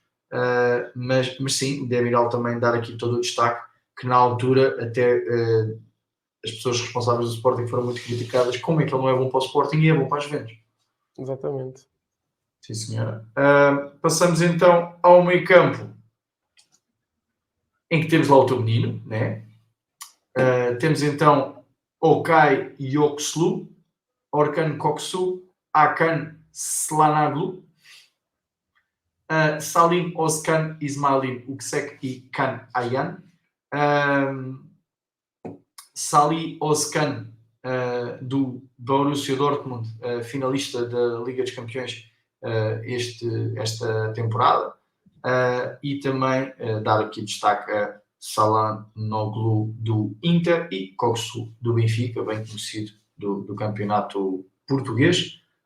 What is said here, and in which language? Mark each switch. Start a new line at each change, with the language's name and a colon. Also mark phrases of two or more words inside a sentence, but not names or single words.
Portuguese: Mas sim, o Demiral também dar aqui todo o destaque, que na altura até as pessoas responsáveis do Sporting foram muito criticadas. Como é que ele não é bom para o Sporting e é bom para as Juventus? Exatamente. Sim, senhora. Passamos então ao meio campo, em que temos lá o teu menino, né? Temos então Okay Yokslu, Orkan Koksu, Hakan Slanaglu, Salim Özkan İsmail Yüksek e Kan Ayan, Salih Özkan do Borussia Dortmund, finalista da Liga dos Campeões esta temporada, e também dar aqui destaque a Çalhanoğlu do Inter e Koksu do Benfica, bem conhecido do campeonato português.